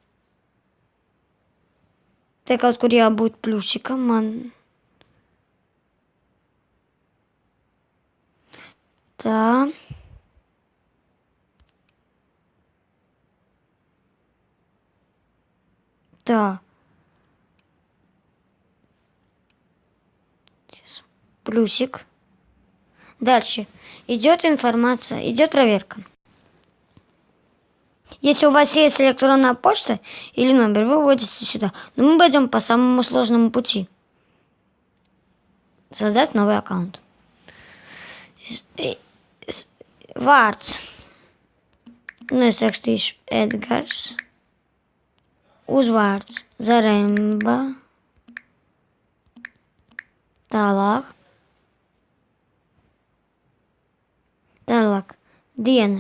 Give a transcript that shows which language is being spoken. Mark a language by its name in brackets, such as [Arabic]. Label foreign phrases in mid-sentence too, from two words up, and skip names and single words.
[Latvian] Te kaut kur jābūt pļušikam man. Tā. Tā. [Russian] Плюсик. Дальше. Идет информация, идет проверка. Если у вас есть электронная почта или номер, вы вводите сюда. Но мы пойдем по самому сложному пути. Создать новый аккаунт. [Latvian] Vārds. Es rakstīšu Edgars. Uzvārds Zaremba. Tālāk. Tālāk. Diena.